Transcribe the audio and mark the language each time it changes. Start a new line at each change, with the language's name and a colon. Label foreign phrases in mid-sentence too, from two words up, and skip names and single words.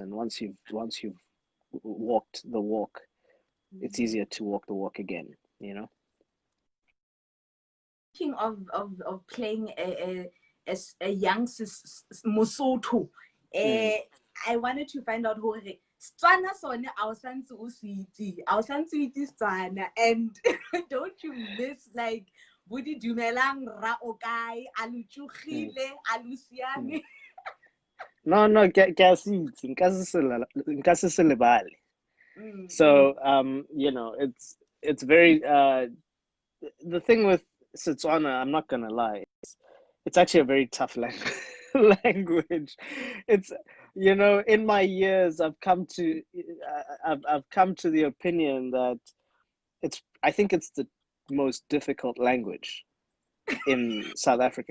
English: And once you've walked the walk, it's easier to walk the walk again. Speaking of playing a young Mosotho, Mm. I wanted to find out who
Tswana: Setswana sone a o santse o se itse, a o santse o itse Setswana,
English: and don't you miss like
Tswana: bo di dumelang ra o kae a lo Mm. tsogile a lo Mm. siame.
English: No, no,
Tswana: ke a se itse. Nka se se lebale.
English: So, it's very the thing with Setswana, I'm not gonna lie, it's actually a very tough language. It's in my years, I've come to the opinion that I think it's the most difficult language in South Africa.